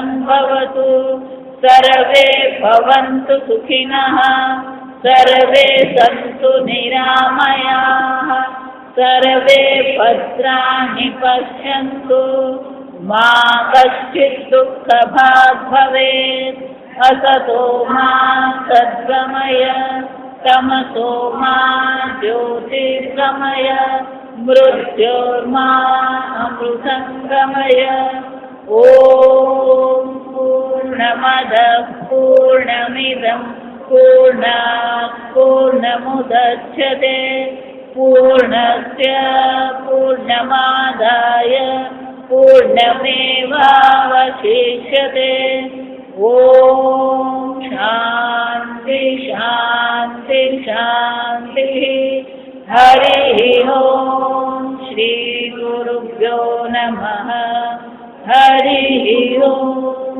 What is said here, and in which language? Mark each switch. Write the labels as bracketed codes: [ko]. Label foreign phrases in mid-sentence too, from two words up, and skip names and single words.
[sa] भवतु सर्वे भवन्तु सुखिनः सर्वे सन्तु निरामयाः सर्वे भद्राणि पश्यन्तु मा कश्चित् दुःखभाग् भवेत् असतो मा सद्गमय तमसो मा ज्योतिर्गमय मृत्योर्मा अमृतंगमय ओम पूर्णमद पूर्णमिदं पूर्णात् पूर्णमुदच्यते पूर्णस्य पूर्णमादाय पूर्णमेवावशिष्यते ओम शांति शांति शांति हरि ओम श्री गुरुभ्यो नमः हरि ओम.